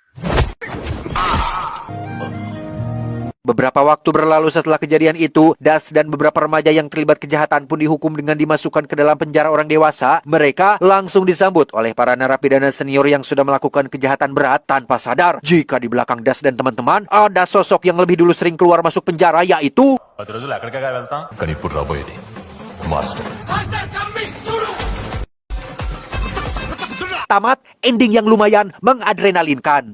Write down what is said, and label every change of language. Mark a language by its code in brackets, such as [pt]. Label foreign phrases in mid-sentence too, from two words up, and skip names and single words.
[id] Beberapa waktu berlalu setelah kejadian itu, Das dan beberapa remaja yang terlibat kejahatan pun dihukum dengan dimasukkan ke dalam penjara orang dewasa. Mereka langsung disambut oleh para narapidana senior yang sudah melakukan kejahatan berat tanpa sadar jika di belakang Das dan teman-teman ada sosok yang lebih dulu sering keluar masuk penjara, yaitu [te] రోజులు ఎక్కడికే వెళ్తాం కానీ ఇప్పుడు రాబోయేది మాస్టర్ [id] tamat ending yang lumayan mengadrenalinkan.